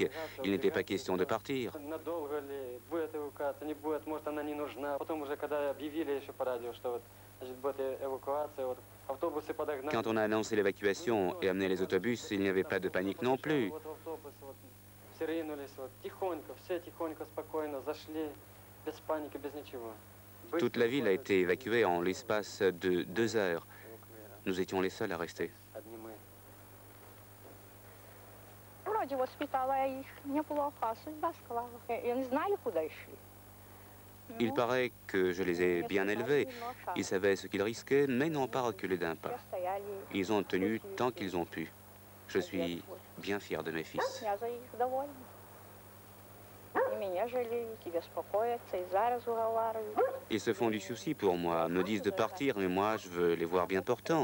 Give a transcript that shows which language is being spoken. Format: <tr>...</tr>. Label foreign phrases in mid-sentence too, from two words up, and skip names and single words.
<fr>Il n'était pas question de partir. Quand on a annoncé l'évacuation et amené les autobus, il n'y avait pas de panique non plus. Toute la ville a été évacuée en l'espace de 2 heures. Nous étions les seuls à rester.</fr> <uk>Вроді воспитала я їх, не було опасу, судьба склала. Я не знаю, куди йшли.</uk> <fr>Il paraît que je les ai bien élevés. Ils savaient ce qu'ils risquaient, mais n'ont pas reculé d'un pas. Ils ont tenu tant qu'ils ont pu. Je suis bien fier de mes fils. Ils se font du souci pour moi, me disent de partir, mais moi, je veux les voir bien portants.</fr>